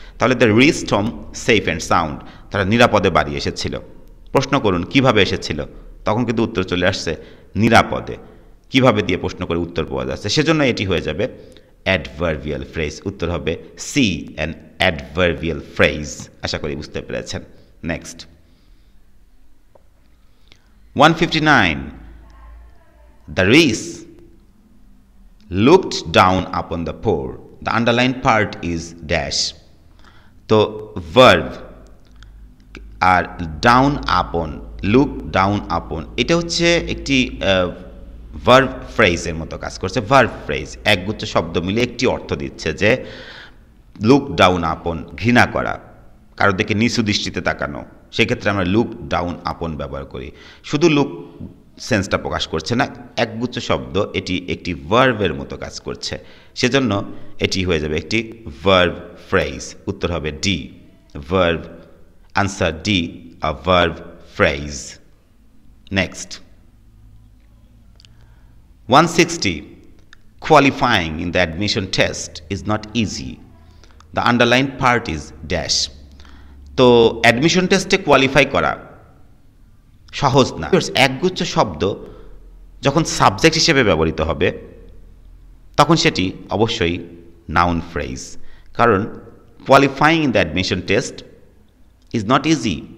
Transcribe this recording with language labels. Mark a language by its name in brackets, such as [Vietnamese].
[Bangla] তাহলে [English] they reached home safe and sound, [Bangla] তারা নিরাপদে বাড়ি এসেছিল। প্রশ্ন করুন কিভাবে এসেছিল, তখন কিন্তু উত্তর চলে আসছে নিরাপদে। কিভাবে দিয়ে প্রশ্ন করে উত্তর পাওয়া যাচ্ছে, সেজন্য এটি হয়ে যাবে অ্যাডভার্বিয়াল ফ্রেজ। উত্তর হবে সি, অ্যান অ্যাডভার্বিয়াল ফ্রেজ। আশা করি বুঝতে পেরেছেন। [English] Next 159, the rich looked down upon the poor, the underlined part is dash. [Bangla] তো verb আর down upon, look down upon, এটা হচ্ছে একটি ভার্ব ফ্রেজের মতো কাজ করছে। ভার্ব ফ্রেজ একগুচ্ছ শব্দ মিলে একটি অর্থ দিচ্ছে যে [English] look down upon, [Bangla] ঘৃণা করা, কারোর দিকে নিচু দৃষ্টিতে তাকানো, সেক্ষেত্রে আমরা লুক ডাউন আপন ব্যবহার করি। শুধু লুক সেন্সটা প্রকাশ করছে না, একগুচ্ছ শব্দ, এটি একটি ভার্বের মতো কাজ করছে, সেজন্য এটি হয়ে যাবে একটি ভার্ব ফ্রেজ। উত্তর হবে D, verb, answer D, a verb phrase. Next 160. [English] Qualifying in the admission test is not easy. The underlined part is dash. [Bangla] তো অ্যাডমিশন টেস্টে কোয়ালিফাই করা সহজ না। একগুচ্ছ শব্দ যখন সাবজেক্ট হিসেবে ব্যবহৃত হবে তখন সেটি অবশ্যই নাউন ফ্রেজ, কারণ [English] Qualifying in the admission test is not easy.